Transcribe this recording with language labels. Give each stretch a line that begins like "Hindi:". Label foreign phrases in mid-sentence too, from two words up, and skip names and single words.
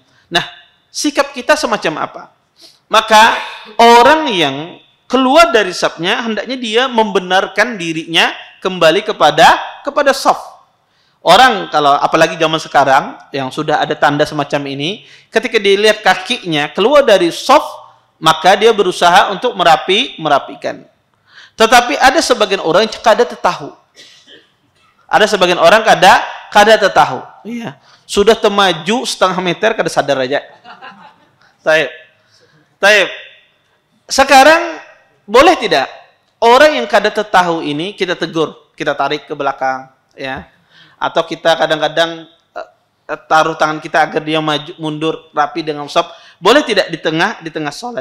Indonesian: Nah, sikap kita semacam apa? Maka orang yang keluar dari shafnya hendaknya dia membenarkan dirinya kembali kepada shaf. Orang kalau apalagi zaman sekarang yang sudah ada tanda semacam ini, ketika dilihat kakinya keluar dari shaf, maka dia berusaha untuk merapikan. Tetapi ada sebagian orang yang kada tertahu. Ada sebagian orang kada tertahu. Iya. Sudah termaju setengah meter kada sadar aja. Taib. Sekarang boleh tidak orang yang kada tertahu ini kita tegur, kita tarik ke belakang, ya. Atau kita kadang-kadang taruh tangan kita agar dia maju mundur rapi dengan shaf. Boleh tidak di tengah salat?